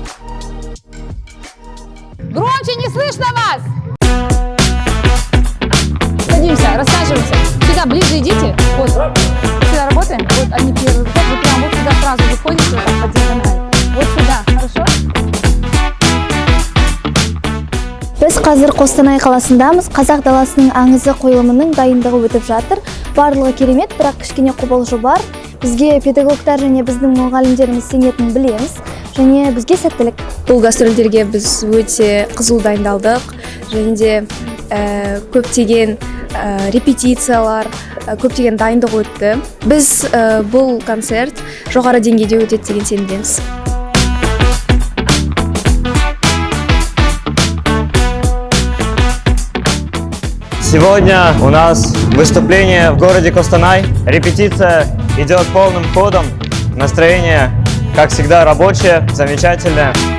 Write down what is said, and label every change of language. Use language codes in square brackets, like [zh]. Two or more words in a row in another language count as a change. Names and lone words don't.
[ru] Громче, не слышно вас! Садимся, рассаживаемся. Сюда ближе идите. Вот. Сюда работаем. Вот они первые. Вот вы прям вот сюда сразу выходите, вот так, по диагонали. Вот сюда, хорошо? [kk] Біз қазір Қостанай қаласындамыз. Қазақ даласының аңызы қойылымының дайындығы өтіп жатыр. Барлығы керемет, бірақ кішкене қобалжу бар. Бізге педагогтар және біздің мұғалімдеріміз сенетінін білеміз. Және бізге сәттілік. Бұл гастрольдерге біз өте қызу дайындалдық. Және де көптеген репетициялар, көптеген дайындық өтті. Біз бұл концерт жоғары деңгейде өтеді деген сенімдеміз. [ru] Сегодня у нас выступление в городе Костанай. Репетиция идет полным ходом. Настроение, как всегда, рабочее, замечательное.